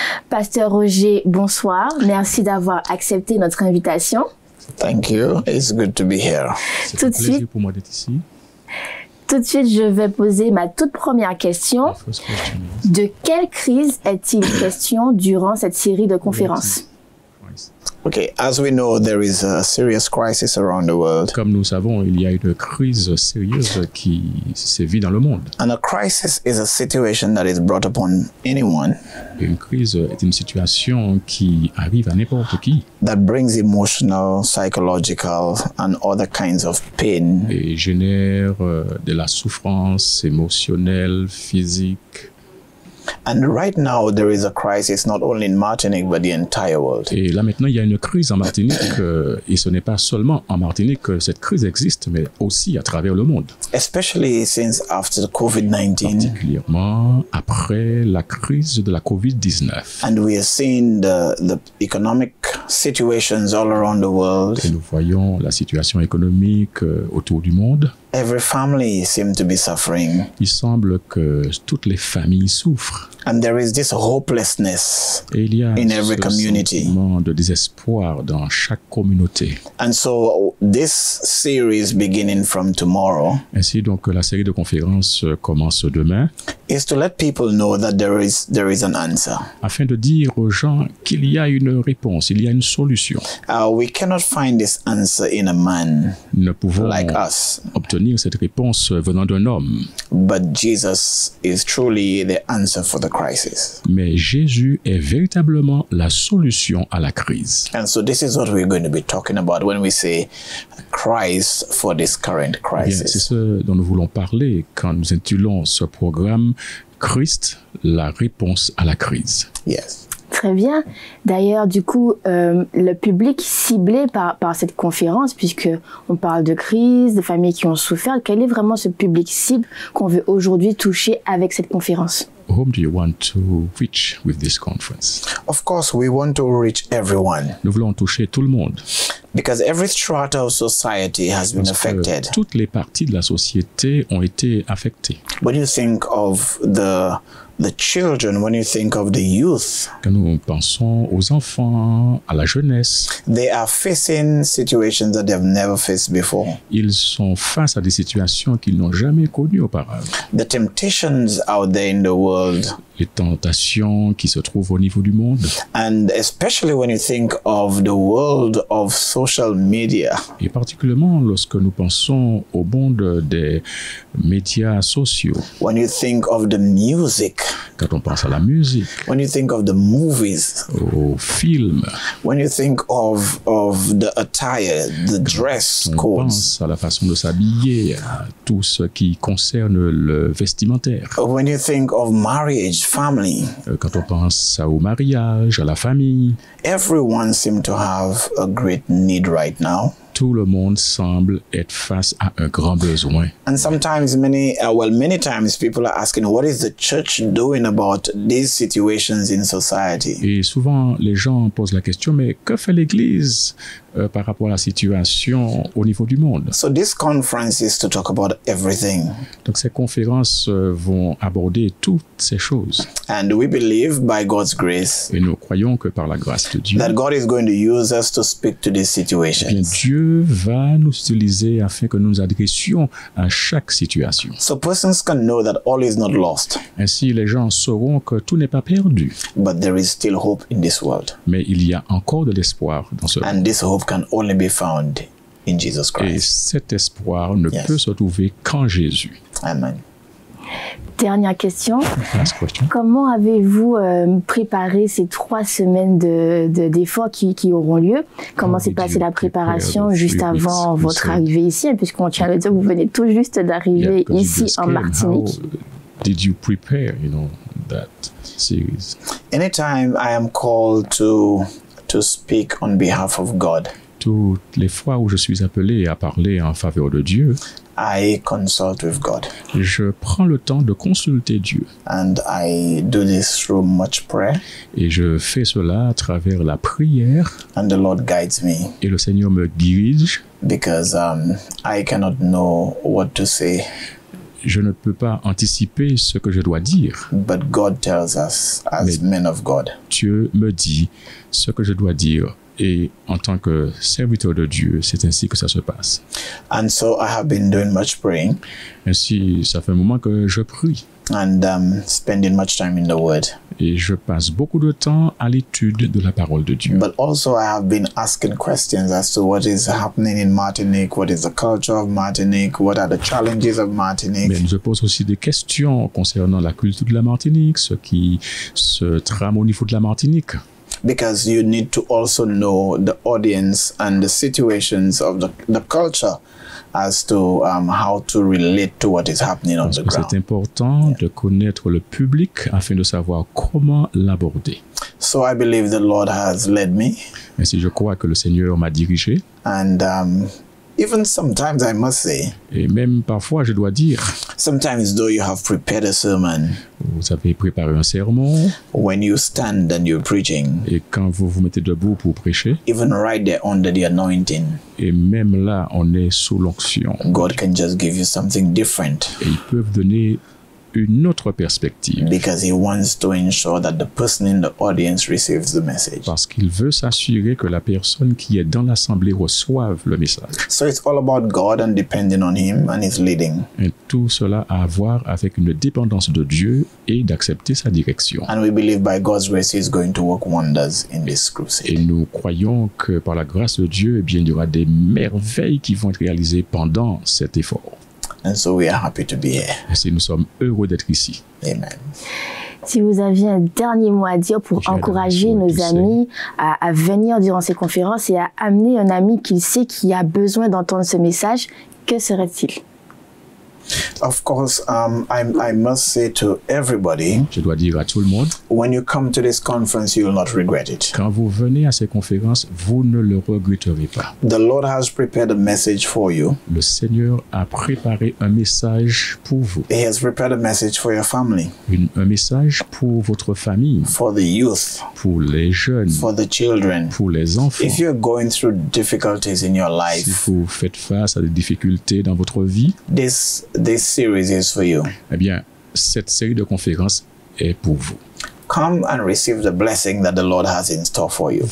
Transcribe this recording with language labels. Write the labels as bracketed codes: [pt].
[fr] Pasteur Roger, bonsoir. Merci d'avoir accepté notre invitation. [en] Thank you. It's good to be here. [fr] C'est un plaisir pour moi d'être ici. Tout de suite, je vais poser ma toute première question. De quelle crise est-il question durant cette série de conférences? [en] Okay, as we know, there is a serious crisis around the world. [fr] Comme nous savons, il y a une crise sérieuse qui sévit dans le monde. [en] And a crisis is a situation that is brought upon anyone. [fr] Et une crise est une situation qui arrive à n'importe qui. [en] That brings emotional, psychological, and other kinds of pain. [fr] Et génère de la souffrance émotionnelle, physique. [en] And right now, there is a crisis not only in Martinique, but the entire world. [fr] Et là maintenant, il y a une crise en Martinique, et ce n'est pas seulement en Martinique que cette crise existe, mais aussi à travers le monde. [en] Especially since after the COVID-19. [fr] Particulièrement après la crise de la COVID-19. [en] And we are seeing the economic situations all around the world. [fr] Et nous voyons la situation économique autour du monde. [en] Every family seems to be suffering. [fr] Il semble que toutes les familles souffrent. [en] And there is this hopelessness [fr] Et il y a [en] in every [fr] ce [en] community. [fr] sentiment de désespoir dans chaque communauté. [en] And so this series beginning from tomorrow [fr] Ainsi donc la série de conférences commence demain [en] is to let people know that there is an answer. [fr] afin de dire aux gens qu'il y a une réponse, il y a une solution. [en] We cannot find this answer in a man [fr] Nous ne pouvons [en] like us, [fr] obtenir cette réponse venant d'un homme, [en] but Jesus is truly the answer for the crisis. [fr] mais Jésus est véritablement la solution à la crise. [en] And so this is what we're going to be talking about when we say Christ for this current [fr] Bien, c'est [en] crisis. [fr] ce dont nous voulons parler quand nous intitulons ce programme Christ, la réponse à la crise. [en] Yes. [fr] Très bien. D'ailleurs, du coup, le public ciblé par cette conférence, puisque on parle de crise, de familles qui ont souffert, quel est vraiment ce public cible qu'on veut aujourd'hui toucher avec cette conférence? [en] Whom do you want to reach with this conference? Of course, we want to reach everyone [fr] Nous voulons toucher tout le monde. [en] because every strata of society has been [fr] Parce que [en] affected. [fr] toutes les parties de la société ont été affectées. [en] When you think of the children, when you think of the youth, [fr] Quand nous pensons aux enfants, à la jeunesse, [en] they are facing situations that they have never faced before. [fr] ils sont face à des situations qu'ils n'ont jamais connues auparavant. [en] The temptations out there in the world, [fr] Les tentations qui se trouvent au niveau du monde, [en] and especially when you think of the world of social media, [fr] et particulièrement lorsque nous pensons au monde des médias sociaux, [en] when you think of the music, [fr] quand on pense à la musique, [en] when you think of the movies, [fr] aux films, [en] when you think of the attire, the dress [fr] on [en] codes, [fr] pense à la façon de s'habiller, à tout ce qui concerne le vestimentaire. [en] when you think of marriage, family, [fr] Quand on pense au mariage, à la famille, [en] everyone seems to have a great need right now. [fr] tout le monde semble être face à un grand besoin. [en] And sometimes many times people are asking, what is the church doing about these situations in society? [fr] Et souvent, les gens posent la question, mais que fait l'Église par rapport à la situation au niveau du monde? [en] So this conference is to talk about everything. [fr] Donc ces conférences vont aborder toutes ces choses. [en] And we believe by God's grace [fr] Et nous croyons que par la grâce de Dieu, [en] that God is going to use us to speak to these [fr] bien [en] situations. [fr] Dieu va nous utiliser afin que nous nous adressions à chaque situation. [en] So persons can know that all is not lost, [fr] Ainsi, les gens sauront que tout n'est pas perdu, [en] but there is still hope in this world. [fr] mais il y a encore de l'espoir dans ce monde. [en] And this hope can only be found in Jesus [fr] Et [en] Christ. [fr] cet espoir ne [en] Yes. [fr] peut se trouver qu'en Jésus. [en] Amen. [fr] Dernière question. [en] Last question. [fr] Comment avez-vous préparé ces 3 semaines d'efforts qui auront lieu? Comment s'est passée la préparation juste avant votre arrivée ici? Puisqu'on tient à le dire, vous venez tout juste d'arriver [en] because you [fr] ici [en] just [fr] en [en] came. [fr] Martinique. [en] How did you prepare, that series? Anytime I am called to speak on behalf of God, [fr] Toutes les fois où je suis appelé à parler en faveur de Dieu, [en] I consult with God. [fr] je prends le temps de consulter Dieu. [en] And I do this through much prayer. [fr] Et je fais cela à travers la prière. [en] And the Lord guides me [fr] Et le Seigneur me dirige. [en] because I cannot know what to say. [fr] Je ne peux pas anticiper ce que je dois dire. [en] But God tells us as men of God. [fr] Dieu me dit ce que je dois dire. Et en tant que serviteur de Dieu, c'est ainsi que ça se passe. [en] And so I have been doing much praying [fr] Ainsi, ça fait un moment que je prie. [en] and spending much time in the Word. [fr] Et je passe beaucoup de temps à l'étude de la parole de Dieu. [en] But also I have been asking questions as to what is happening in Martinique, what is the culture of Martinique, what are the challenges of Martinique. [fr] Mais je pose aussi des questions concernant la culture de la Martinique, ce qui se trame au niveau de la Martinique. [en] because you need to also know the audience and the situations of the culture as to how to relate to what is happening on the ground. [fr] C'est important de connaître le public afin de savoir comment l'aborder. [en] So I believe the Lord has led me. [fr] Ainsi, je crois que le Seigneur m'a dirigé. [en] And even sometimes I must say, [fr] et même parfois, je dois dire, [en] sometimes though you have prepared a sermon, [fr] vous avez préparé un sermon, [en] when you stand and you're preaching, [fr] et quand vous vous mettez debout pour prêcher, [en] even right there under the anointing, [fr] et même là, on est sous l'onction, [en] God can just give you something different. [fr] Et ils peuvent donner une autre perspective. [en] Because he wants to ensure that the person in the audience receives the message. [fr] Parce qu'il veut s'assurer que la personne qui est dans l'assemblée reçoive le message. [en] So it's all about God and depending on him and his leading. [fr] Et tout cela a à voir avec une dépendance de Dieu et d'accepter sa direction. [en] And we believe by God's grace he is going to work wonders in this crusade. [fr] Et nous croyons que par la grâce de Dieu, eh bien, il y aura des merveilles qui vont être réalisées pendant cet effort. [en] And so we are happy to be here. [fr] Et nous sommes heureux d'être ici. [en] Amen. [fr] Si vous aviez un dernier mot à dire pour encourager nos amis à venir durant ces conférences et à amener un ami qu'il sait qui a besoin d'entendre ce message, que serait-il? [en] Of course, I must say to everybody, [fr] je dois dire à tout le monde, [en] when you come to this conference, you will not regret it. [fr] Quand vous venez à ces conférences, vous ne le regretterez pas. [en] The Lord has prepared a message for you. [fr] Le Seigneur a préparé un message pour vous. [en] He has prepared a message for your family. [fr] Un message pour votre famille. [en] For the youth. [fr] Pour les jeunes. [en] For the children. [fr] Pour les enfants. [en] If you're going through difficulties in your life, [fr] si vous faites face à des difficultés dans votre vie, [en] this series is for you. [fr] Eh bien, cette série de conférences est pour vous. [en] Come and receive the blessing that the Lord has in store for you.